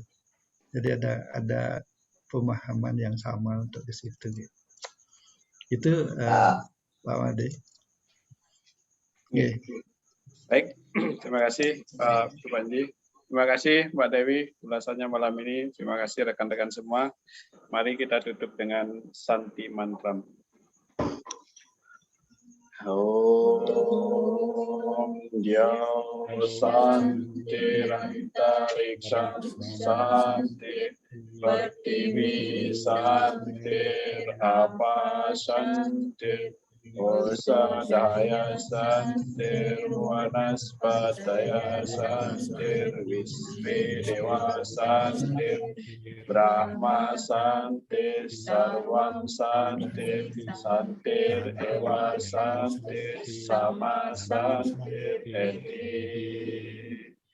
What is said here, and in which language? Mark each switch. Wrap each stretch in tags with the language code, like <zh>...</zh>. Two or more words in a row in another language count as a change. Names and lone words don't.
<id>Jadi ada pemahaman yang sama untuk ke situ gitu. Itu Pak Made. Okay. Baik, terima kasih Pak Supanji. Terima kasih Mbak Dewi ulasannya malam ini. Terima kasih rekan-rekan semua. Mari kita tutup dengan Santi Mantram.</id> <sa>Om Jaya Santi Rantariksa Santi Pertiwi Santi Apa Santi Osadaya santir vanaspataya santir visve deva santir Brahma santir sarvam santir santir eva santir sama santir eti.</sa>